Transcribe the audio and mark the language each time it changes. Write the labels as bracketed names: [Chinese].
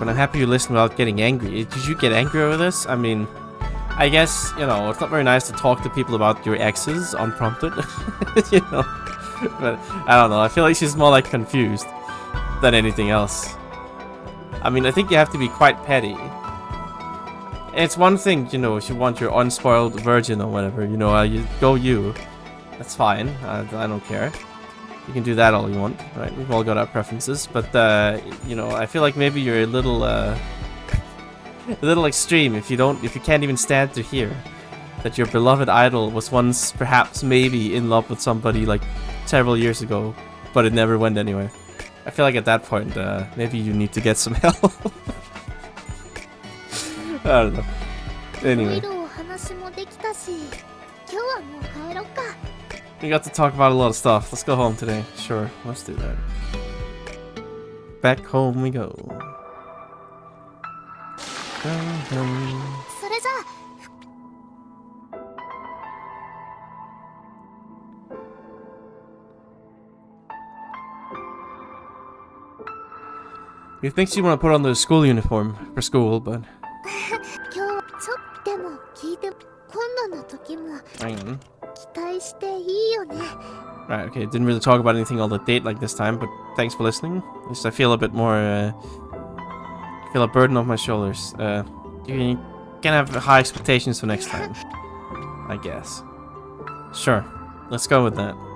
[English] But I'm happy you listened without getting angry. Did you get angry over this? I mean, I guess, you know, it's not very nice to talk to people about your exes unprompted. You know? But I don't know. I feel like she's more like confused than anything else. I mean, I think you have to be quite petty. It's one thing, you know, if you want your unspoiled virgin or whatever, you know, you go you. That's fine. I don't care. You can do that all you want, right? We've all got our preferences, but you know, I feel like maybe you're a little extreme if you can't even stand to hear that your beloved idol was once perhaps maybe in love with somebody like several years ago, but it never went anywhere. I feel like at that point, maybe you need to get some help. I don't know. [Japanese] いろ [English] Anyway, [Japanese] いろお話もできたし、今日はもう帰ろっか。 [English] we got to talk about a lot of stuff. Let's go home today. Sure, let's do that. Back home we go. [Japanese] それじゃあ [English] He thinks you want to put on the school uniform for school, but [Japanese] 今日ちょっとでも聞いて、今度の時も [English] hang on. [Japanese] 期待していいよね。 [English] Right, okay, didn't really talk about anything on the date like this time, but thanks for listening. At least I feel a bit more, feel a burden off my shoulders. You can have high expectations for next time, I guess. Sure, let's go with that.